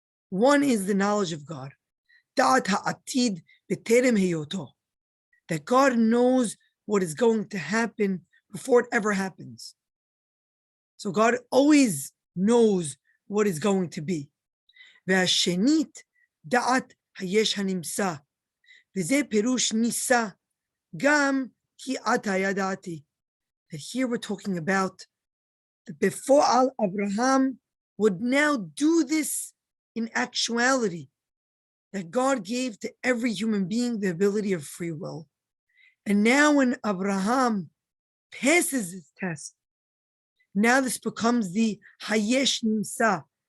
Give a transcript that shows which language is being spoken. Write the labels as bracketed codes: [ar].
[en] One is the knowledge of God. That God knows what is going to happen before it ever happens. So God always knows what is going to be. [he] והשנית, דעת היש הנמצא. וזה פירוש ניסה, גם כי עתה ידעתי. [en] That here we're talking about that before Abraham would now do this in actuality, that God gave to every human being the ability of free will. And now when Abraham passes his test, now this becomes the hayesh nimsa.